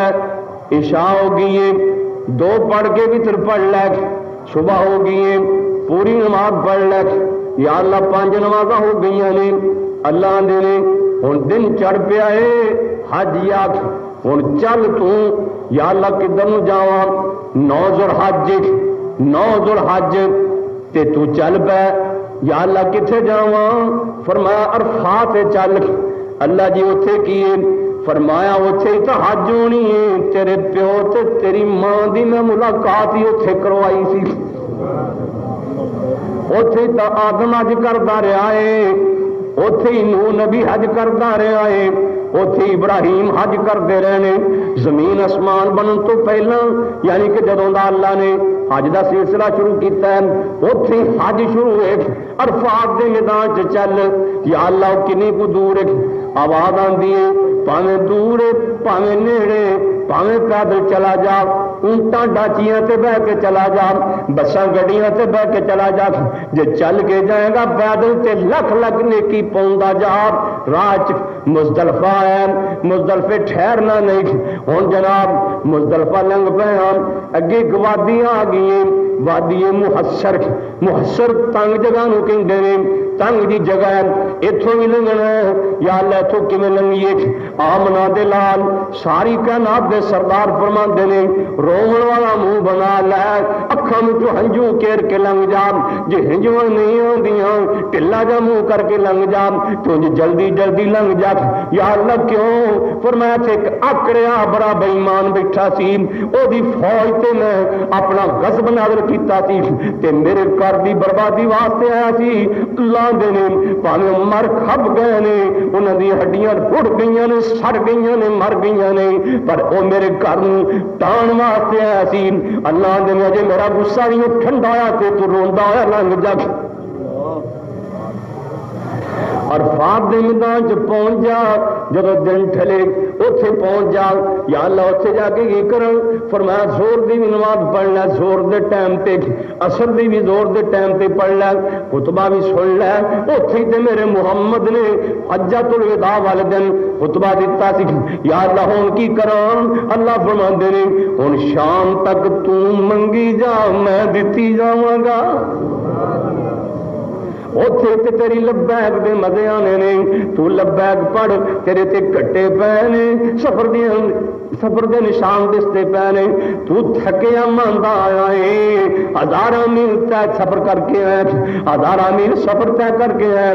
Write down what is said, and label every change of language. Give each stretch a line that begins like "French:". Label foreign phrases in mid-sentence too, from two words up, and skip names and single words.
Punjabi: عشاء ہو گئی ہے 2 پڑھ کے بھی پھر پڑھ لے. صبح ہو گئی ہے پوری نماز پڑھ لے. یا اللہ 5 نمازاں ہو گئی نے. اللہ دے ہوں دن چڑھ پیا ہے حج یا ہوں چل تو یا اللہ کدھر جاواں. 9 ذوالحج 9 ذوالحج تے تو چل پے. یا اللہ کتنے جاواں؟ فرمایا عرفات چل. اللہ جی اتنے کی؟ فرمایا اتنے تو حج ہونی ہے. تیرے پیو تے تیری ماں دی میں ملاقات ہی اتنے کروائی سی. اتنے تو آدم حج کرتا رہا ہے، اتنے ہی نوح نبی حج کرتا رہا ہے، اتنے ابراہیم حج کرتے رہے. زمین آسمان بنن تو پہلا یعنی کہ جدوں دا اللہ نے حج دا سلسلہ شروع کیتا ہے اتنے حج شروع ہے. عرفات دے میدان چ چل. یا اللہ کنی کو دور ہے. آواز آندی ہے پاویں دور ہے پاویں نیڑے، پاویں پیدل چلا جا، اونٹاں ڈاچیاں تے بہ کے چلا جا، بساں گڈیاں تے بہ کے چلا جا. جے چل کے جائے گا پیدل تے لکھ لکھ نیکی پاوندا جا. راہ مزدلفہ ہے، مزدلفے ٹھہرنا نہیں. ہوں جناب مزدلفہ لنگ پے ہاں، اگے وادیاں آ گئی. وادی محسر، محسر تنگ جگہ نو کہندے نے. تنگ دی جگہ ہے، اتوں بھی لنگنا ہے. یا اللہ اتوں کیویں لنگیے؟ آمنا دے لال ساری کائنات دے سردار فرماندے نے روون والا منہ بنا لے، اکھاں وچوں ہنجو کیر کے لنگ جا. جے ہنجواں نہیں آندیاں ٹلا جا منہ کر کے لنگ جا تو جلدی جلدی لنگ جا. یا اللہ کیوں؟ فرمایا تھے ایک آکڑیا بڑا بے ایمان بیٹھا سی، او دی فوج تے میں اپنا غضب نازل کیتا سی تے میرے گھر دی بربادی واسطے آیا سی. اللہ دے نے پاویں مر کھپ گئے نے، انہاں دی ہڈیاں اڑ گئیاں نے، سڑ گئیاں نے، مر گئیاں نے، پر او میرے گھر نوں ٹان واسطے آیا سی. اللہ دے نے جے میرا غصہ نہیں ٹھنڈا ہویا تے تو روندا ہویا لنگ جا. عرفات دے میدان چ پہنچ جا. جدو دن ٹھلے اتنے پہنچ جا. یا اللہ اتنے جا کے کی کروں؟ فرمایا زور دی بھی نماز پڑھ لے، زور دے ٹائم تے. اثر دی بھی زور دے ٹائم تے پڑھ لے، خطبہ بھی سن لے. اتنے تے میرے محمد نے حجۃ الوداع والے دن خطبہ دیتا سی. یا اللہ ہوں کی کراں؟ اللہ فرماندے نے ہن شام تک تو منگی جا میں دتی جاواں گا. اتنے تے تیری لبیک دے مزے آنے نے. تو لبیک پڑھ، تیرے تے کٹے پے نے، سفر دے نشان دستے پے نے. تو تھکیا ماندا آیا ہے، 1000 میل طے سفر کر کے آیا، 1000 میل سفر طے کر کے آیا.